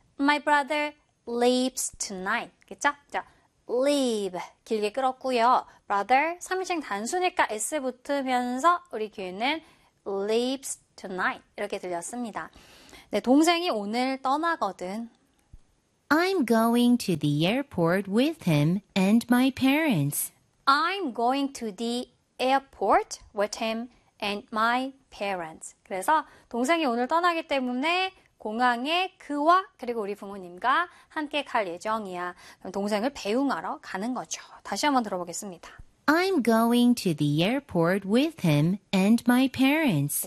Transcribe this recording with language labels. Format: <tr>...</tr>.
<en>My brother leaves tonight.</en> <ko>그쵸? 자,</ko> <en>leave.</en> <ko>길게 끌었고요. Brother, 삼인칭 단수니까 S 붙으면서 우리 귀에는</ko> <en>leaves tonight.</en> <ko>이렇게 들렸습니다. 네, 동생이 오늘 떠나거든.</ko> <en>I'm going to the airport with him and my parents. I'm going to the airport with him and my parents.</en> <ko>그래서 동생이 오늘 떠나기 때문에 공항에 그와 그리고 우리 부모님과 함께 갈 예정이야. 그럼 동생을 배웅하러 가는 거죠. 다시 한번 들어보겠습니다.</ko> <en>I'm going to the airport with him and my parents.</en>